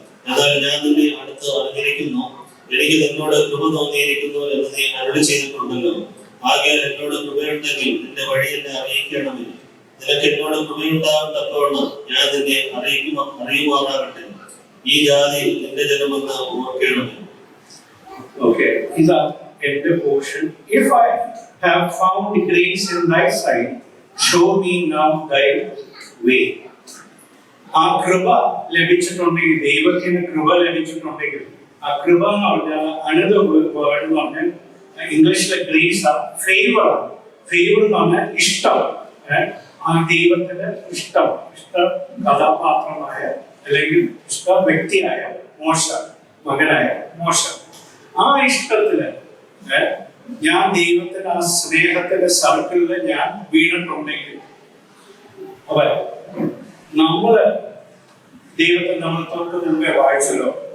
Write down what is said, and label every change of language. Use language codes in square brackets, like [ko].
[ml] എന്നാൽ ഞാൻ നിന്നെ അടുത്ത് അറിഞ്ഞിരിക്കുന്നു, എനിക്ക് നിന്നോട് കൃപ തോന്നിയിരിക്കുന്നു എന്ന് നീ അരുളി ചെയ്തിട്ടുണ്ടല്ലോ. ആകയാൽ എന്നോട് കൃപയുണ്ടെങ്കിൽ നിന്റെ വഴി എന്നെ അറിയിക്കണമേ. നിനക്ക് എന്നോട് കൃപയുണ്ടാകാൻ തക്കവണ്ണം ഞാൻ നിന്നെ അറിയുമാറാകട്ടെ. ഈ ജാതി നിന്റെ ജനമെന്ന് ഓർക്കണമേ. Okay, ഇതാ എന്റെ portion. [en] If I have found grace in thy sight, show me now thy way. [ml] ആ കൃപ ലഭിച്ചിട്ടുണ്ടെങ്കിൽ, ദൈവത്തിന് കൃപ ലഭിച്ചിട്ടുണ്ടെങ്കിൽ, ആ കൃപ എന്ന് പറഞ്ഞാൽ [en] another word [ml] എന്ന് പറഞ്ഞാൽ ഇംഗ്ലീഷിലെ ഗ്രേസ് ആ ഫേവർ ആണ്. ഫേവർ എന്ന് പറഞ്ഞാൽ ഇഷ്ടം. ആ ദൈവത്തിന്റെ ഇഷ്ട കഥാപാത്രമായ അല്ലെങ്കിൽ ഇഷ്ട വ്യക്തിയായ മോശ, മകനായ മോശ, ആ ഇഷ്ടത്തില് ഞാൻ ദൈവത്തിന്റെ ആ സ്നേഹത്തിന്റെ സർക്കിളിൽ ഞാൻ വീണിട്ടുണ്ടെങ്കിൽ, അപ്പൊ നമ്മള് ദൈവത്തെ നമ്മൾ തൊട്ട് മുമ്പേ വായിച്ചല്ലോ.